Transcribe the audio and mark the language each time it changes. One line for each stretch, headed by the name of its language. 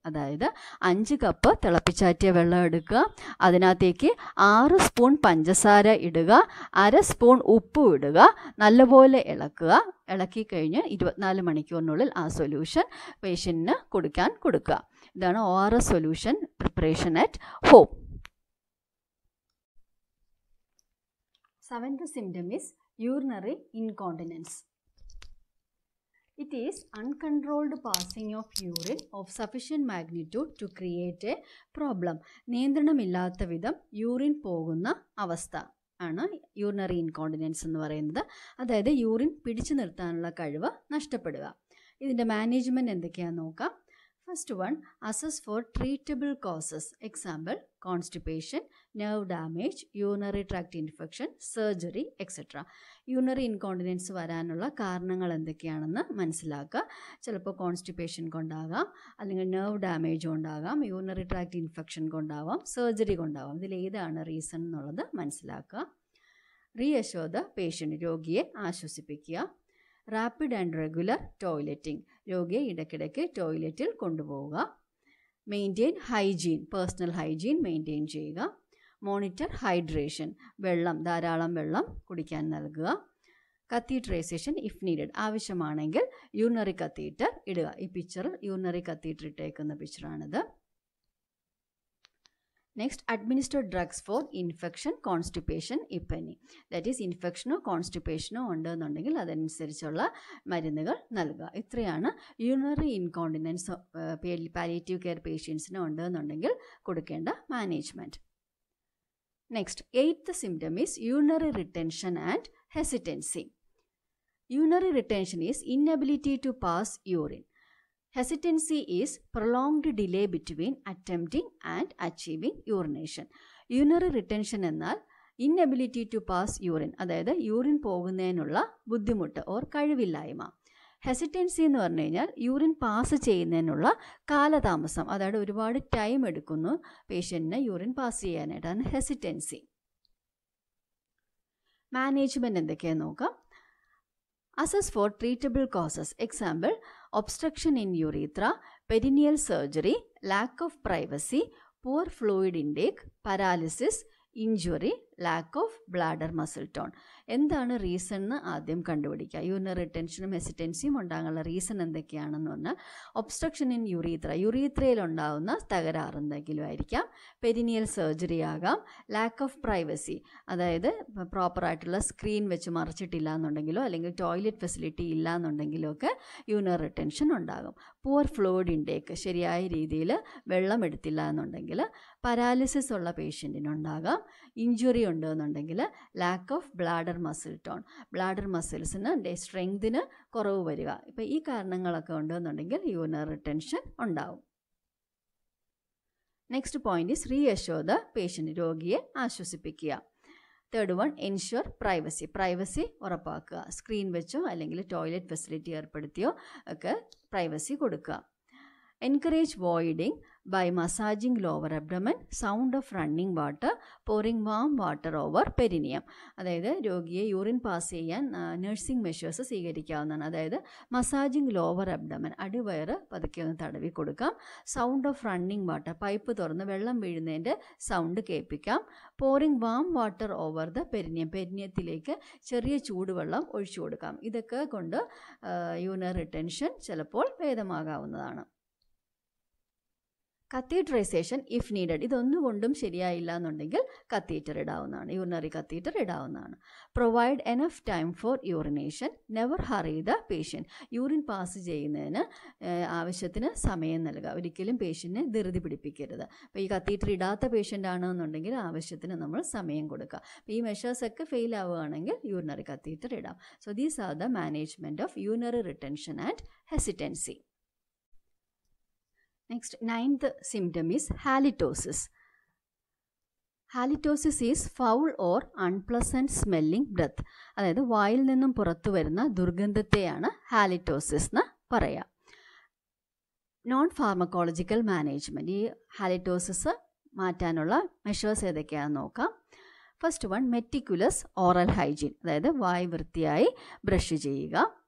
Malayalam: അതായത് 5 കപ്പ് തിളപ്പിച്ചാറ്റിയ വെള്ളം എടുക്കുക, അതിനകത്തേക്ക് 6 സ്പൂൺ പഞ്ചസാര ഇടുക, 1/2 സ്പൂൺ ഉപ്പും ഇടുക, നല്ലപോലെ ഇളക്കുക. ഇളക്കി കഴിഞ്ഞ് 24 മണിക്കൂറിനുള്ളിൽ ആ സൊല്യൂഷൻ പേഷ്യൻറ്റിന് കൊടുക്കുക. ഇതാണ് ORS solution preparation at home.
English: 7th symptom is urinary incontinence. It is uncontrolled passing of urine of sufficient magnitude to create a problem.
Malayalam: നിയന്ത്രണമില്ലാത്ത വിധം യൂറിൻ പോകുന്ന അവസ്ഥ ആണ് യൂറിനറി ഇൻകോണ്ടിനൻസ് എന്ന് പറയുന്നത്. അതായത് യൂറിൻ പിടിച്ചു നിർത്താനുള്ള കഴിവ് നഷ്ടപ്പെടുക. ഇതിൻ്റെ മാനേജ്മെൻറ്റ് എന്തൊക്കെയാണെന്ന് നോക്കാം.
English: First one, assess for treatable causes. Example, constipation, nerve damage, urinary tract infection, surgery, etc.
Malayalam: Urinary incontinence വരാനുള്ള കാരണങ്ങൾ എന്തൊക്കെയാണെന്ന് മനസ്സിലാക്കുക. ചിലപ്പോൾ കോൺസ്റ്റിപ്പേഷൻ കൊണ്ടാകാം, അല്ലെങ്കിൽ nerve damage കൊണ്ടാകാം, urinary tract infection കൊണ്ടാവാം, സർജറി കൊണ്ടാവാം. ഇതിലേതാണ് റീസൺ എന്നുള്ളത് മനസ്സിലാക്കുക.
English: reassure the patient,
Malayalam: രോഗിയെ ആശ്വസിപ്പിക്കുക.
English: rapid and regular toileting,
Malayalam: രോഗിയെ ഇടയ്ക്കിടയ്ക്ക് ടോയ്ലറ്റിൽ കൊണ്ടുപോവുക.
English: maintain hygiene,
Malayalam: personal hygiene maintain ചെയ്യുക.
English: monitor hydration,
Malayalam: ധാരാളം വെള്ളം കുടിക്കാൻ നൽകുക.
English: catheterisation if needed,
Malayalam: ആവശ്യമാണെങ്കിൽ യൂറിനറി കത്തീറ്റർ ഇടുക. ഈ പിക്ചറിൽ urinary catheter ഇട്ടേക്കുന്ന പിക്ചറാണിത്.
English: Next, administer drugs for infection, constipation if any. That is
Malayalam: ഇൻഫെക്ഷനോ കോൺസ്റ്റിപ്പേഷനോ ഉണ്ടെന്നുണ്ടെങ്കിൽ അതനുസരിച്ചുള്ള മരുന്നുകൾ നൽകുക. ഇത്രയാണ് യൂറിനറി ഇൻകോണ്ടിനൻസ് പാലിയേറ്റീവ് കെയർ പേഷ്യൻസിന് ഉണ്ടെന്നുണ്ടെങ്കിൽ കൊടുക്കേണ്ട management.
English: Next, 8th symptom is urinary retention and hesitancy. Urinary retention is inability to pass urine. Hesitancy is prolonged delay between attempting and achieving urination. Urinary retention
Malayalam: എന്നാൽ
English: inability to pass urine,
Malayalam: അതായത് urine പോകുന്നതിനുള്ള ബുദ്ധിമുട്ട് or കഴിവില്ലായ്മ. Hesitancy എന്ന് പറഞ്ഞു കഴിഞ്ഞാൽ urine pass ചെയ്യുന്നതിനുള്ള കാലതാമസം, അതായത് ഒരുപാട് ടൈം എടുക്കുന്നു പേഷ്യൻറ്റിന് യൂറിൻ പാസ് ചെയ്യാനായിട്ടാണ് ഹെസിറ്റൻസി. മാനേജ്മെൻറ്റ് എന്തൊക്കെയാണെന്ന് നോക്കാം.
English: Assess for treatable causes. Example, obstruction in urethra, perineal surgery, lack of privacy, poor fluid intake, paralysis, injury, lack of bladder muscle tone.
Malayalam: എന്താണ് റീസൺ എന്ന് ആദ്യം കണ്ടുപിടിക്കുക. യൂറിനറി റിട്ടൻഷനും ഹെസിറ്റൻസിയും ഉണ്ടാകാനുള്ള റീസൺ എന്തൊക്കെയാണെന്ന് പറഞ്ഞാൽ,
English: obstruction in യുറീത്രയിൽ
Malayalam: ഉണ്ടാകുന്ന തകരാറ് എന്തെങ്കിലും ആയിരിക്കാം, പെരിനിയൽ സർജറി ആകാം,
English: lack of privacy,
Malayalam: അതായത് പ്രോപ്പറായിട്ടുള്ള സ്ക്രീൻ വെച്ച് മറച്ചിട്ടില്ല എന്നുണ്ടെങ്കിലോ അല്ലെങ്കിൽ ടോയ്ലറ്റ് ഫെസിലിറ്റി ഇല്ല എന്നുണ്ടെങ്കിലോ ഒക്കെ യൂറിനറി റിട്ടൻഷൻ ഉണ്ടാകും.
English: poor fluid intake,
Malayalam: ശരിയായ രീതിയിൽ വെള്ളം എടുത്തില്ല എന്നുണ്ടെങ്കിൽ പരാലിസിസ് ഉള്ള പേഷ്യൻറ്റിനുണ്ടാകാം. ഇഞ്ചുറി ഉണ്ടെന്നുണ്ടെങ്കിൽ
English: lack of bladder muscle tone,
Malayalam: bladder മസിൽസിന് സ്ട്രെങ്തിന് കുറവ് വരിക. ഇപ്പം ഈ കാരണങ്ങളൊക്കെ ഉണ്ടെന്നുണ്ടെങ്കിൽ യൂറിനറി റിട്ടൻഷൻ ഉണ്ടാവും.
English: next point is reassure the patient,
Malayalam: രോഗിയെ ആശ്വസിപ്പിക്കുക.
English: third one, ensure privacy
Malayalam: ഉറപ്പാക്കുക. സ്ക്രീൻ വെച്ചോ അല്ലെങ്കിൽ ടോയ്ലറ്റ് ഫെസിലിറ്റി ഏർപ്പെടുത്തിയോ ഒക്കെ പ്രൈവസി കൊടുക്കുക.
English: Encourage voiding by massaging lower abdomen, sound of running water, pouring warm water over perineum.
Malayalam: അതായത് രോഗിയെ urine pass ചെയ്യാൻ nursing measures സ്വീകരിക്കാവുന്നതാണ്. അതായത്
English: massaging lower abdomen,
Malayalam: അടിവയറ് പതുക്കെ ഒന്ന് തടവി കൊടുക്കാം.
English: sound of running water,
Malayalam: pipe തുറന്ന് വെള്ളം വീഴുന്നതിൻ്റെ സൗണ്ട് കേൾപ്പിക്കാം.
English: pouring warm water over the perineum,
Malayalam: പെരിനിയത്തിലേക്ക് ചെറിയ ചൂടുവെള്ളം ഒഴിച്ചു കൊടുക്കാം. ഇതൊക്കെ കൊണ്ട് യൂറിനറി റിട്ടൻഷൻ ചിലപ്പോൾ ഭേദമാകാവുന്നതാണ്.
English: catheterisation if needed,
Malayalam: ഇതൊന്നുകൊണ്ടും ശരിയായില്ല എന്നുണ്ടെങ്കിൽ catheter ഇടാവുന്നതാണ്, urinary catheter ഇടാവുന്നതാണ്.
English: provide enough time for urination, never hurry the patient,
Malayalam: urine pass ചെയ്യുന്നതിന് ആവശ്യത്തിന് സമയം നൽകുക, ഒരിക്കലും പേഷ്യൻറ്റിനെ ധൃതി പിടിപ്പിക്കരുത്. അപ്പോൾ ഈ കത്തീറ്റർ ഇടാത്ത പേഷ്യൻ്റ് ആണെന്നുണ്ടെങ്കിൽ ആവശ്യത്തിന് നമ്മൾ സമയം കൊടുക്കുക. അപ്പോൾ ഈ മെഷേഴ്സൊക്കെ ഫെയിൽ ആവുകയാണെങ്കിൽ യൂറിനറി കത്തീറ്റർ ഇടാം.
English: So these are the management of urinary retention and hesitancy. Next, 9th symptom is halitosis. Halitosis is foul or unpleasant smelling breath.
Malayalam: അതായത് വായിൽ നിന്നും പുറത്തു വരുന്ന ദുർഗന്ധത്തെയാണ് ഹാലിറ്റോസിസ് എന്ന് പറയുക.
English: non pharmacological management,
Malayalam: ഈ ഹാലിറ്റോസിസ് മാറ്റാനുള്ള മെഷേഴ്സ് ഏതൊക്കെയാണെന്ന് നോക്കാം.
English: first one, meticulous oral hygiene,
Malayalam: അതായത് വായ് വൃത്തിയായി ബ്രഷ് ചെയ്യുക.